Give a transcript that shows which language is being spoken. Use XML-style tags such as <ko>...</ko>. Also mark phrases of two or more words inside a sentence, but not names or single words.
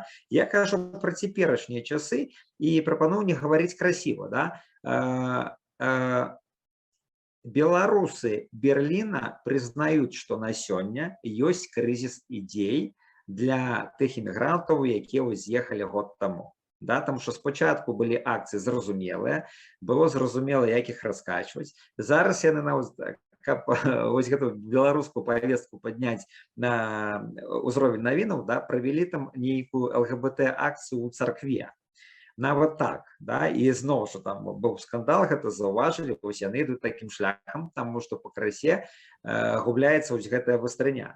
<be>Я кажу пра цяперашнія часы і прапаную не гаварыць красіва, да? Беларусы Берліна прызнаюць, што на сёння ёсць крызіс ідзей для тых імігрантаў, якія з'ехалі год таму. Да,</be> <uk>тому що спочатку були акції зрозумілі, було зрозуміло, як їх розкачувати.</uk> <be>Зараз яны на ось гэту беларускую повестку падняць на ўзровень навінаў, да, правялі там нейкую ЛГБТ-акцыю ў царкве. Нават так, да, і зноў жа там быў скандал, гэта заўважылі, вось яны ідуць такім шляхам, таму што пакрысе губляецца вось гэтая вастрыня.</be>